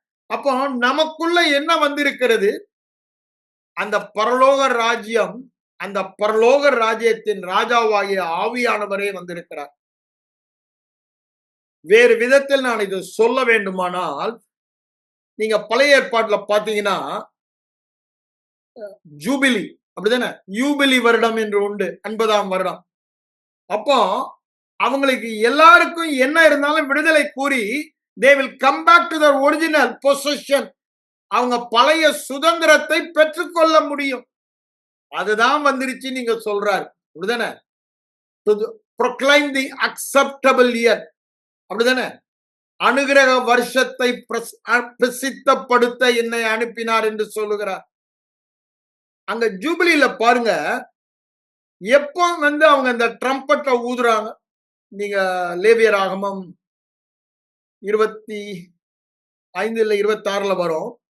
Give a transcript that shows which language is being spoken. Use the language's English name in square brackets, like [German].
[Tamil] அப்போ நமக்குள்ள என்ன வந்திருக்கிறது? அந்த பரலோக ராஜ்யம், அந்த பரலோக ராஜ்யத்தின் ராஜாவாகிய ஆவியானவரே வந்திருக்கிறார். வேறு விதத்தில் நான் இதை சொல்ல வேண்டுமானால், நீங்க பழைய ஏற்பாட்டுல பாத்தீங்கன்னா ஜூபிலி, அப்படிதானே? யூபிலி வருடம் என்று உண்டு, 50ஆம் வருடம். அப்போ அவங்களுக்கு எல்லாருக்கும் என்ன இருந்தாலும் விடுதலை கூறி [English] they will come back to their original possession. [Tamil] அவங்க பழைய சுதந்திரத்தை பெற்றுக்கொள்ள முடியும். அதுதான் வந்துருச்சு நீங்க சொல்றாரு, அப்படிதானே? [English] to proclaim the acceptable year, [Tamil] அப்படிதானே? அனுகிரக வருஷத்தை பிரசித்தப்படுத்த என்னை அனுப்பினார் என்று சொல்லுகிறார். அங்க ஜூபிலியில பாருங்க, எப்போ அவங்க அந்த ட்ரம்பட்டை ஊதுறாங்க. நீங்க லேவியராகமம் 25 இல்ல 26 வரும்.